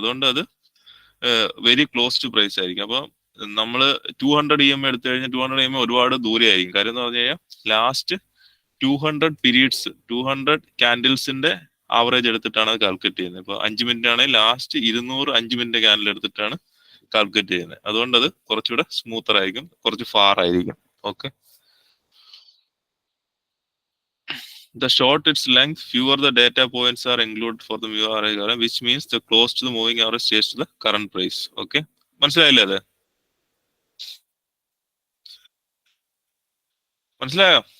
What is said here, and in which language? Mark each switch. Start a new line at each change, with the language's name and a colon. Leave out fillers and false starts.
Malayalam: അതുകൊണ്ട് അത് very close to price ആയിരിക്കും. അപ്പൊ നമ്മള് 200 EM എടുത്തു കഴിഞ്ഞാൽ 200 EM ഒരുപാട് ദൂരെ ആയിരിക്കും. കാര്യം എന്ന് പറഞ്ഞു കഴിഞ്ഞാൽ ലാസ്റ്റ് 200 പീരീഡ്സ്, 200 ക്യാൻഡിൽസിന്റെ ആവറേജ് എടുത്തിട്ടാണ് അത് കാൽക്കുലേറ്റ് ചെയ്യുന്നത്. ഇപ്പൊ 5 മിനിറ്റ് ആണെങ്കിൽ ലാസ്റ്റ് 200 5 മിനിറ്റ് ക്യാൻഡിൽ എടുത്തിട്ടാണ് കാൽക്കുലേറ്റ് ചെയ്യുന്നത്. അതുകൊണ്ട് അത് കുറച്ചുകൂടെ സ്മൂത്തർ ആയിരിക്കും, കുറച്ച് ഫാർ ആയിരിക്കും.
English: Okay, the short its length, fewer the data points are included for the moving average, which means the close to the moving average stays to the current price.
Malayalam: Okay, മനസ്സിലായില്ലേ? അത് മനസ്സിലായോ?